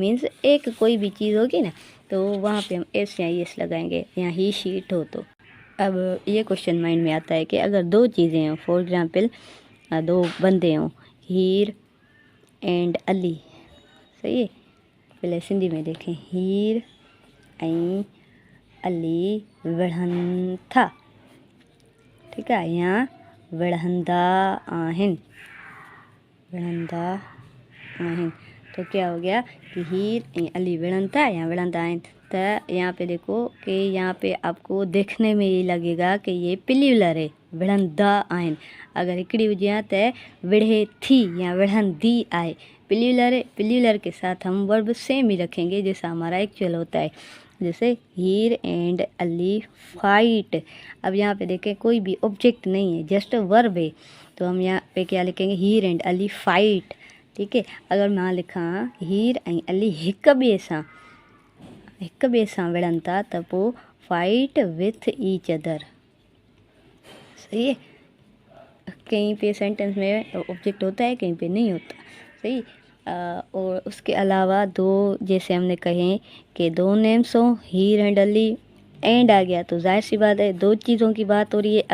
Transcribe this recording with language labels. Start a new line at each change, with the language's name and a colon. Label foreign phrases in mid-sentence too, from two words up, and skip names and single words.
Urdu: مینز ایک کوئی بھی چیز ہوگی نا تو وہاں پہ ہم ایس یا ایس لگائیں گے، یہاں ہی شیٹ ہو تو. اب یہ
English: question mind
Urdu: میں آتا ہے کہ اگر دو چیزیں ہوں,
English: for example
Urdu: دو بندے ہوں، ہیر اینڈ علی، صحیح ہے. پہلے سندھی میں دیکھیں,
Sindhi: हीर ऐं अली विढ़नि था,
Urdu: ٹھیک ہے,
Sindhi: या विढ़ंदा आहिनि, विढ़ंदा आहिनि।
Urdu: تو کیا ہو گیا کہ
Sindhi: हीर ऐं अली विढ़नि था या विढ़ंदा आहिनि।
Urdu: تو یہاں پہ دیکھو کہ یہاں پہ آپ کو دیکھنے میں یہ لگے گا کہ یہ پلورل ہے,
Sindhi: विढ़ंदा आहिनि। अगर हिकिड़ी हुजे त विढ़े थी या विढ़ंदी आहे।
Urdu: پلورل کے ساتھ ہم
English: verb same
Urdu: ہی رکھیں گے جیسا ہمارا ایکچوئل ہوتا ہے.
English: जैसे Heer and Ali fight.
Urdu: اب یہاں پہ دیکھیں کوئی بھی آبجیکٹ نہیں ہے,
English: just verb
Urdu: ہے، تو ہم یہاں پہ کیا لکھیں گے,
English: Heer and Ali fight.
Urdu: ٹھیک ہے,
Sindhi: अगर मां लिखा हीर ऐं अली हिक ॿिए सां विढ़नि था त पोइ
English: fight with each other.
Urdu: صحیح ہے، کہیں پہ سینٹینس میں آبجیکٹ ہوتا ہے، کہیں پہ نہیں ہوتا. सही। اور اس کے علاوہ دو، جیسے ہم نے کہے کہ دو نیمز ہو، ہیر اینڈ علی، اینڈ آ گیا تو ظاہر سی بات ہے دو چیزوں کی بات ہو رہی ہے.